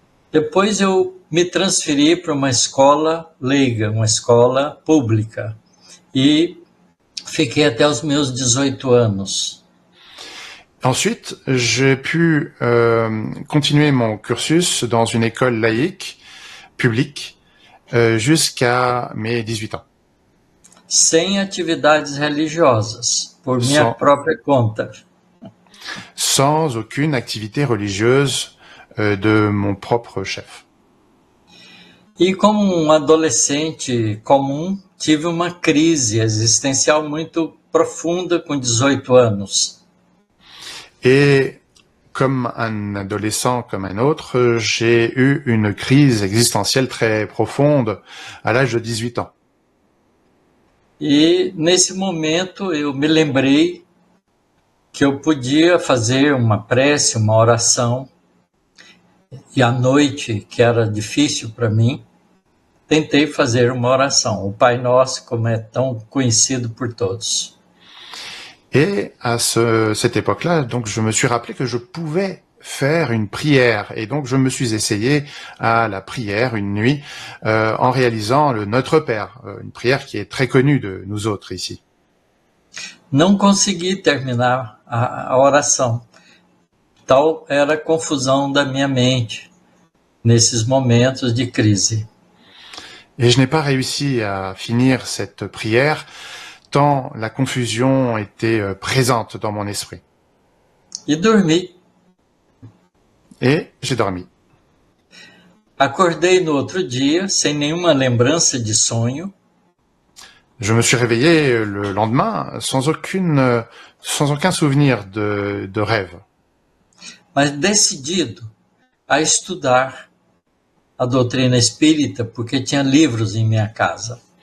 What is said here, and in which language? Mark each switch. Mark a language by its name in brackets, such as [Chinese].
[Portuguese] Depois eu me transferi para uma escola leiga, uma escola pública, e fiquei até os meus 18 anos. [French] Ensuite, j'ai pu continuer mon cursus dans une école laïque, publique, jusqu'à mes 18 ans. [Portuguese] Sem atividades religiosas, por minha própria conta. [French] Sans aucune activité religieuse de mon propre chef. [Portuguese] E como adolescente comum, tive uma crise existencial muito profunda com 18 anos. [French] Et comme un adolescent comme un autre, j'ai eu une crise existentielle très profonde à l'âge de 18 ans. [Portuguese] E nesse momento eu me lembrei que eu podia fazer uma prece, uma oração, e à noite, que era difícil para mim, tentei fazer uma oração, o Pai Nosso, como é tão conhecido por todos. [French] Et à cette époque-là, donc je me suis rappelé que je pouvais faire une prière. Et donc je me suis essayé à la prière une nuit en réalisant le Notre Père, une prière qui est très connue de nous autres ici. [Portuguese] Não consegui terminar a oração. Tal era a confusão da minha mente nesses momentos de crise. [French] Et je n'ai pas réussi à finir cette prière tant la confusion était présente dans mon esprit. [Portuguese] E dormi. [French] Et j'ai dormi. [Portuguese] Acordei no outro dia sem nenhuma lembrança de sonho. [French] Je me suis réveillé le lendemain sans aucun souvenir de rêve. [Portuguese] Mas decidido a estudar a doutrina espírita, porque tinha livros em minha casa.